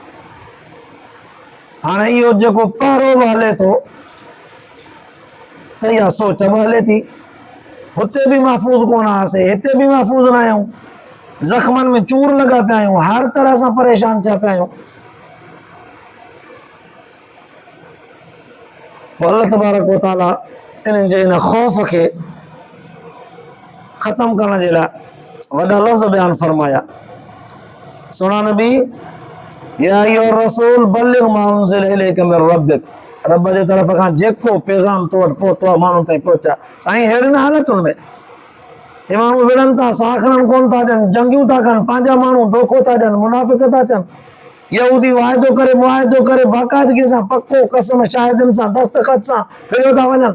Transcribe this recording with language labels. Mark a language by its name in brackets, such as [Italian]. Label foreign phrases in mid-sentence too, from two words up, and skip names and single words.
[Sindhi] हाणे इहो जेको पहिरो बि हले थो त इहा सोच बि हले थी, हुते बि महफ़ूज़ कोन हुआसीं, हिते बि महफ़ूज़ न आहियूं, ज़ख़्मनि में चूर लॻा पिया आहियूं, हर तरह सां परेशान थिया पिया आहियूं। [Arabic] الله تبارك وتعالى [Sindhi] इन्हनि जे इन ख़ौफ़ खे ख़तमु करण जे लाइ वॾा लफ़्ज़ बयानु फरमाया, सुहिणा नबी, [Arabic] يا أيها الرسول بلغ ما أنزل إليك من ربك, [Sindhi] रब जे तरफ़ खां जेको पैगाम तो वटि पहुतो आहे माण्हुनि ताईं पहुचा। साईं अहिड़ियुनि हालतुनि में हे माण्हू विढ़नि था, साह खणनि कोन था ॾियनि, जंगियूं था कनि, पंहिंजा माण्हू धोखो था ॾियनि, मुनाफ़िक़ था थियनि, यहूदी वाइदो करे मुआहिदो करे बाक़ाइदगी सां पको कसम शाहिदनि सां दस्तख़त सां फिरियो था वञनि।